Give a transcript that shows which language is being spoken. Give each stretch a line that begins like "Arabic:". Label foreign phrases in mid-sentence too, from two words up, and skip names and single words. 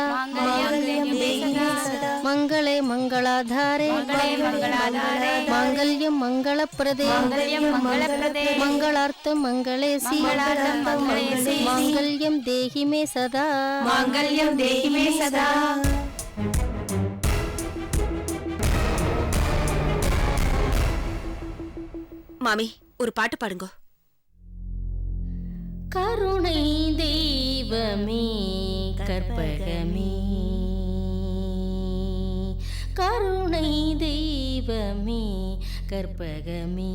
Sanskrit: मांगल्यं देहि मे सदा मंगले मंगलाधारे मंगलाधारे मांगल्यं मंगलप्रदे मांगल्यं मंगलप्रदे. मंगलार्थं मंगलेसी मंगलार्थं मंगलेसी मांगल्यं देहि मे सदा मांगल्यं देहि मे सदा।
Tamil: மாமி ஒரு பாட்டு பாடுங்க. கருணை தெய்வமே கற்பகமே கருணை தெய்வமே கற்பகமே